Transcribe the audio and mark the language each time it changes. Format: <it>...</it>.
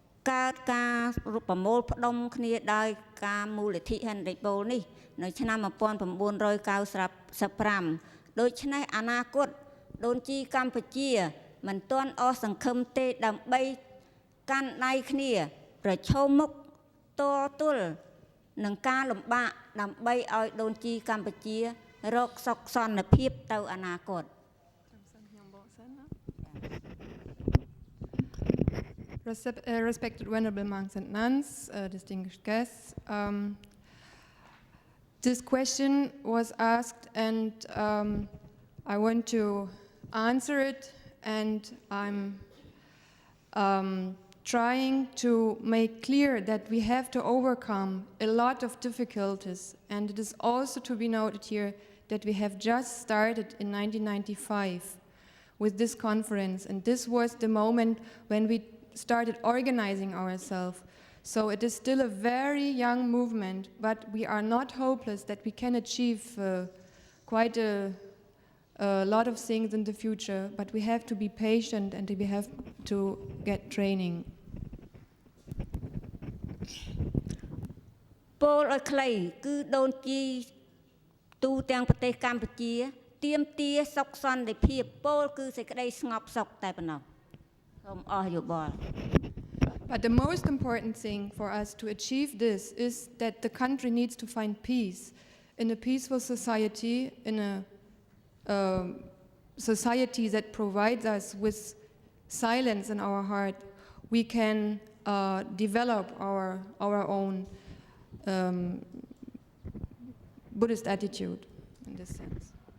<km>កើតការប្រមូលផ្ដុំគ្នាដោយការមូលនិធិហិនរិចបូលនេះនៅឆ្នាំ1995ដូច្នេះអនាគតដូនជីកម្ពុជាមិនទាន់អស់សង្ឃឹមទេដើម្បីកាន់ដៃគ្នាប្រឈមមុខតទល់នឹងការលំបាកដើម្បីឲ្យដូនជីកម្ពុជារកសុខសន្តិភាពទៅអនាគត</km> <en>Respected Venerable Monks and Nuns, distinguished guests, this question was asked and I want to answer it, and I'm trying to make clear that we have to overcome a lot of difficulties, and it is also to be noted here that we have just started in 1995 with this conference, and this was the moment when we started organizing ourselves. So it is still a very young movement, but we are not hopeless that we can achieve quite a lot of things in the future, but we have to be patient and we have to get training.</en> <km>ពោលឲ្យខ្លីគឺដូនជីទូទាំងប្រទេសកម្ពុជាទាមទារសុខសន្តិភាពពោលគឺសេចក្តីស្ងប់សុខតែប៉ុណ្ណោះសូមអស់យោបល់</km> <en>But the most important thing for us to achieve this is that the country needs to find peace. In a peaceful society, in a society that provides us with silence in our heart, we can develop our own Buddhist attitude in this sense.</en>